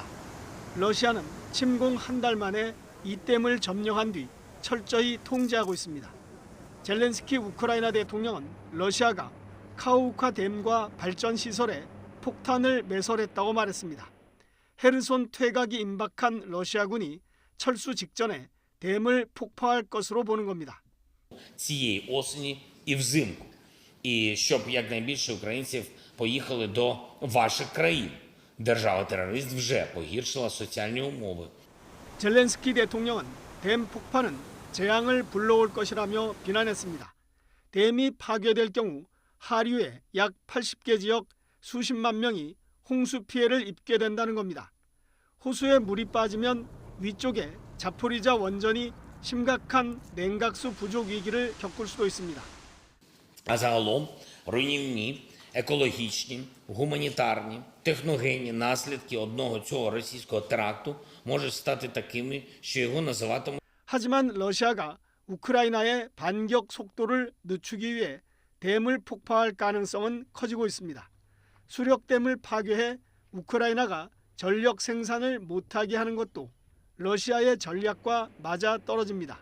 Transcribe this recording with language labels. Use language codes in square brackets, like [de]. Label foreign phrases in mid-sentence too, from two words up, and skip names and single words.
[ko] 러시아는 침공 한 달 만에 이 댐을 점령한 뒤 철저히 통제하고 있습니다. 젤렌스키 우크라이나 대통령은 러시아가 카우카 댐과 발전 시설에 폭탄을 매설했다고 말했습니다. 헤르손 퇴각이 임박한 러시아군이 철수 직전에 댐을 폭파할 것으로 보는 겁니다. [uk] цієї осені і взимку. І щоб якнайбільше українців поїхали до ваших країн. Держава-терорист вже погіршила соціальні умови. [ko] 젤렌스키 대통령은 댐 폭파는 재앙을 불러올 것이라며 비난했습니다. 댐이 파괴될 경우 하류의 약 80개 지역 수십만 명이 홍수 피해를 입게 된다는 겁니다. 호수에 물이 빠지면 위쪽에 자포리자 원전이 심각한 냉각수 부족 위기를 겪을 수도 있습니다. [uk] В А загалом руйнівні, екологічні, гуманітарні, техногенні наслідки одного цього російського теракту можуть стати такими, що його називатимуть. [ko] 하지만 러시아가 우크라이나의 반격 속도를 늦추기 위해 댐을 폭파할 가능성은 커지고 있습니다. 수력댐을 파괴해 우크라이나가 전력 생산을 못하게 하는 것도 러시아의 전략과 맞아 떨어집니다.